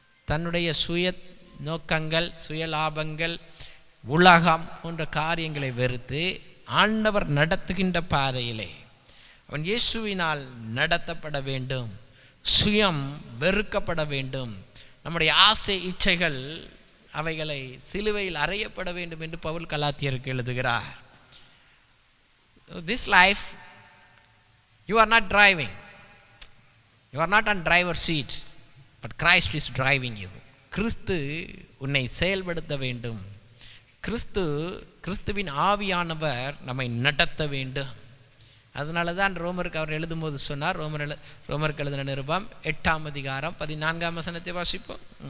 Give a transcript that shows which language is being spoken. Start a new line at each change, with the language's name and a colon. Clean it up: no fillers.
Tamil: தன்னுடைய சுய நோக்கங்கள், சுய லாபங்கள், உலகம் போன்ற காரியங்களை வெறுத்து ஆண்டவர் நடத்துகின்ற பாதையிலே அவன் இயேசுவினால் நடத்தப்பட வேண்டும். சுயம் வெறுக்கப்பட வேண்டும். நம்முடைய ஆசை இச்சைகள் அவைகளை சிலுவையில் அறையப்பட வேண்டும் என்று பவுல் கலாத்தியருக்கு எழுதுகிறார்.
English: This life you are not driving, you are not on driver's seat, but Christ is driving you.
Tamil: கிறிஸ்து உன்னை செயல்படுத்த வேண்டும். கிறிஸ்துவின் ஆவியானவர் நம்மை நடத்த வேண்டும். அதனால தான் ரோமருக்கு அவர் எழுதும்போது சொன்னார், ரோமருக்கு எழுதின நிருபம் 8ஆம் அதிகாரம் 14ஆம் வசனத்தை வாசிப்போம்.